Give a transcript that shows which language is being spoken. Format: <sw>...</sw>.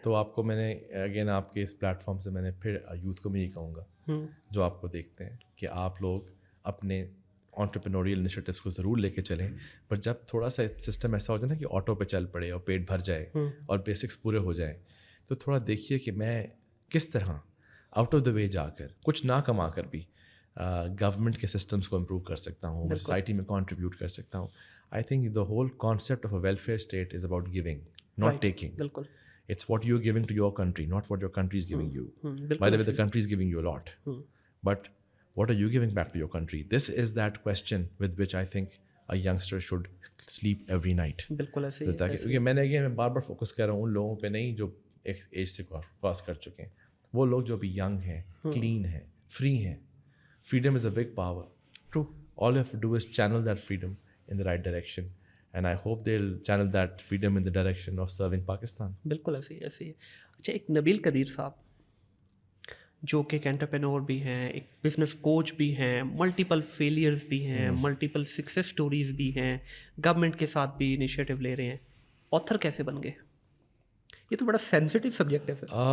<ur>تو آپ کو میں نے اگین آپ کے اس پلیٹ فارم سے میں نے پھر یوتھ کو میں یہ کہوں گا جو آپ کو دیکھتے ہیں کہ آپ لوگ اپنے انٹرپرینوریل انیشیٹیوس کو ضرور لے کے چلیں, پر جب تھوڑا سا سسٹم ایسا ہو جائے نا کہ آٹو پہ چل پڑے اور پیٹ بھر جائے اور بیسکس پورے ہو جائیں, تو تھوڑا دیکھیے کہ میں کس طرح</ur> <en>out of the way</en> <ur>جا کر کچھ نہ کما کر بھی گورنمنٹ کے سسٹمس کو امپروو کر سکتا ہوں, سوسائٹی میں کنٹریبیوٹ کر سکتا ہوں.</ur> <en>I think the whole concept of a welfare state is about giving, not taking.</en> <ur>بالکل,</ur> <en>it's what you're giving to your country, not what your country is giving you. By the way, the country is giving you a lot. But what are you giving back to your country? This is that question with which I think a youngster should sleep every night.</en> <ur>بالکل ایسے ہی. کیونکہ میں بار بار focus کر رہا ہوں ان لوگوں پہ نہیں جو ایک ایج سے کراس کر چکے ہیں. وہ لوگ جو ابھی ینگ ہیں, کلین ہیں, فری ہیں.</ur> <en>Freedom is a big power. True. All you have to do is channel that freedom in the right direction. And I hope they'll channel that freedom in the direction of serving Pakistan.</en> <ur>بالکل ایسے ہی. اچھا, ایک نبیل قدیر صاحب جو کہ ایک entrepreneur بھی ہیں, ایک بزنس کوچ بھی ہیں, ملٹیپل فیلیئرز بھی ہیں, ملٹیپل سکسیس سٹوریز بھی ہیں, گورنمنٹ کے ساتھ بھی انیشیٹو لے رہے ہیں. آتھر کیسے بن گئے؟ یہ تو بڑا سینسٹیو سبجیکٹ ہے سر.</ur>